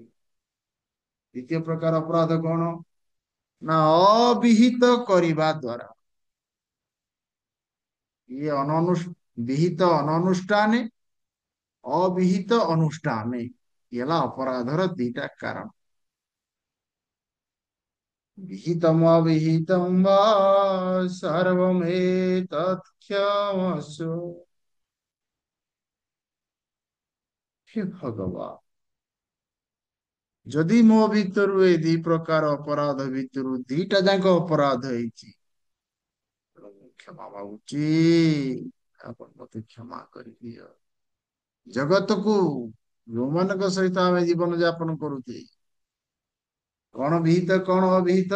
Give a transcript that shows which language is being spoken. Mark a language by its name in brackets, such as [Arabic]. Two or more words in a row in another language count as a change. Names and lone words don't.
[Odia] ଦ୍ୱିତୀୟ ପ୍ରକାର ଅପରାଧ କଣ? ନା ଅବିହିତ କରିବା ଦ୍ୱାରା। ଇଏ ବିହିତ ଅନନୁଷ୍ଠାନେ, ଅବିହିତ ଅନୁଷ୍ଠାନେ, ଇଏ ହେଲା ଅପରାଧର ଦିଟା କାରଣ। [Sanskrit] विहितम् अविहितं वा सर्वमेतत् क्षमस्व। हे भगवान, [Odia] ଯଦି ମୋ ଭିତରୁ ଏ ଦି ପ୍ରକାର ଅପରାଧ ଭିତରୁ ଦିଟା ଯାକ ଅପରାଧ ହେଇଛି, ତେଣୁ ମୁଁ କ୍ଷମା ମାଗୁଛି, ଆପଣ ମତେ କ୍ଷମା କରିଦିଅ। ଜଗତକୁ ଯୋଉମାନଙ୍କ ସହିତ ଆମେ ଜୀବନ ଯାପନ କରୁଛେ, କଣ ବିହିତ କଣ ଅବିହିତ?